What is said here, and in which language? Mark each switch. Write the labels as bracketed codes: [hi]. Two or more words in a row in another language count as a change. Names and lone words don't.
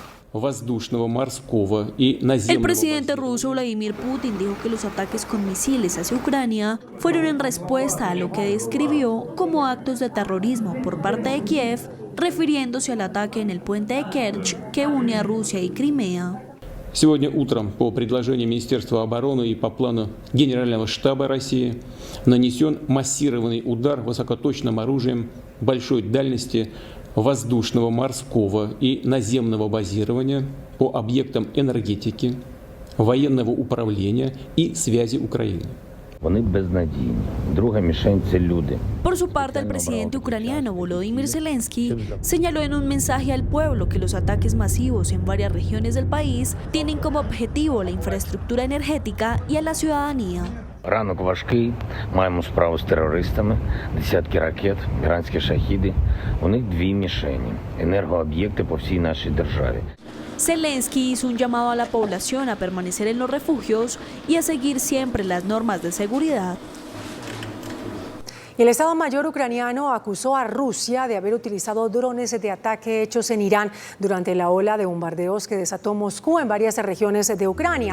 [es] El presidente ruso Vladimir Putin dijo que los ataques con misiles hacia Ucrania fueron en respuesta a lo que describió como actos de terrorismo por parte de Kiev, refiriéndose al ataque en el puente de Kerch que une a Rusia y Crimea. [ru] Сегодня утром по предложению Министерства обороны и по плану Генерального штаба России нанесен массированный удар высокоточным оружием большой дальности воздушного, морского и наземного базирования по объектам энергетики, военного управления и связи Украины. [es] Por su parte, el presidente ucraniano Volodymyr Zelensky señaló en un mensaje al pueblo que los ataques masivos en varias regiones del país tienen como objetivo la infraestructura energética y a la ciudadanía. [uk] Ранок важкий, маємо справу з терористами, десятки ракет, іранські шахіди. У них 2 мішені – енергооб'єкти по всій нашій державі. [es] Zelensky hizo un llamado a la población a permanecer en los refugios y a seguir siempre las normas de seguridad. El Estado Mayor ucraniano acusó a Rusia de haber utilizado drones de ataque hechos en Irán durante la ola de bombardeos que desató Moscú en varias regiones de Ucrania.